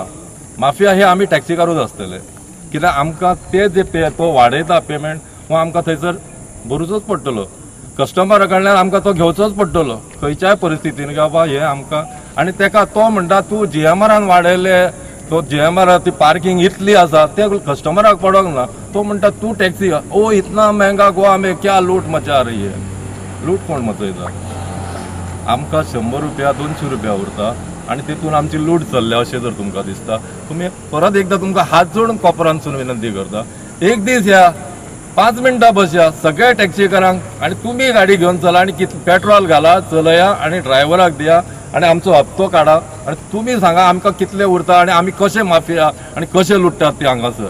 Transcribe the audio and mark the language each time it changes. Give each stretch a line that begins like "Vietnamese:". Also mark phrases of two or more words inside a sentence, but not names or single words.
Konkani: माफिया हे आमी टॅक्सीकारूच आसतले. कित्याक आमकां ते जे तो वाडयता पेमेंट हो आमकां थंयसर भरूचोच पडटलो. कस्टमरा कडल्यान आमकां तो घेवचोच पडटलो खंयच्याय परिस्थितीन की बाबा हे आमकां. आनी तेका तो म्हणटा तूं GMRान वाडयले, तो GMR ती पार्किंग इतली आसा ते कस्टमराक पडोंक ना. तो म्हणटा तूं
Hindi: टॅक्सी ओ इतना महंगा गोवा में क्या लूट मचा रही है.
Konkani: लूट कोण मचयता? आमकां 100 रुपया 200 रुपया उरता आनी तितून आमची लूट चल्ल्या अशें जर तुमकां दिसता, तुमी परत एकदा तुमकां हात जोडून कोपरांतसून विनंती करता, एक दीस या 5 मिनटां बसया सगळ्या टॅक्सीकारांक आनी तुमी गाडी घेवन चला आनी पेट्रोल घाला, चलया आनी ड्रायव्हराक दिया आनी आमचो हप्तो काडा आनी तुमी सांगा आमकां कितले उरता आनी आमी कशे माफिया आनी कशे लुट्टात ते हांगासर.